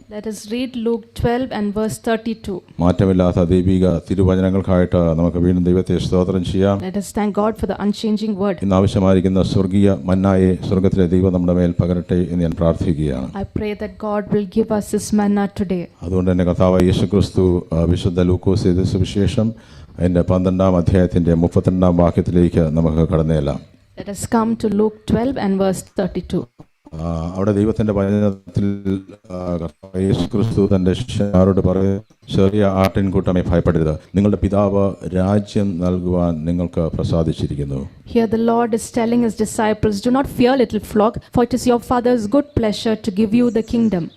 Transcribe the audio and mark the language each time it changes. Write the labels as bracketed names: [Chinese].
[English] Let us read Luke 12 and verse 32. [Malayalam] മാറ്റമില്ലാത്ത ദൈവിക തിരുവചനങ്ങൾക്കായിട്ട് നമുക്ക് വീണ്ടും ദൈവത്തെ സ്തോത്രം ചെയ്യാം. [English] Let us thank God for the unchanging word. [Malayalam] ഇന്ന് ആവശ്യമായിരിക്കുന്ന സ്വർഗീയ മന്നായെ സ്വർഗത്തിലെ ദൈവം നമ്മുടെ മേൽ പകരട്ടെ എന്ന് ഞാൻ പ്രാർത്ഥിക്കുകയാണ്. [English] I pray that God will give us His manna today. [Malayalam] അതുകൊണ്ട് തന്നെ കർത്താവായ യേശുക്രിസ്തു വിശുദ്ധ ലൂക്കോസ് എഴുതിയ സുവിശേഷം അതിൻ്റെ 12-ാം അധ്യായത്തിൻ്റെ 32-ാം വാക്യത്തിലേക്ക് നമുക്ക് കടന്നുചെല്ലാം. [English] Let us come to Luke 12 and verse 32. [Malayalam] അവിടെ ദൈവത്തിൻ്റെ വചനത്തിൽ യേശുക്രിസ്തു തൻ്റെ ശിഷ്യന്മാരോട് പറയും, ചെറിയ ആട്ടിൻകൂട്ടമേ ഭയപ്പെടരുത്, നിങ്ങളുടെ പിതാവ് രാജ്യം നൽകുവാൻ നിങ്ങൾക്ക് പ്രസാദിച്ചിരിക്കുന്നു. [English] Here the Lord is telling His disciples, do not fear, little flock, for it is your Father's good pleasure to give you the kingdom.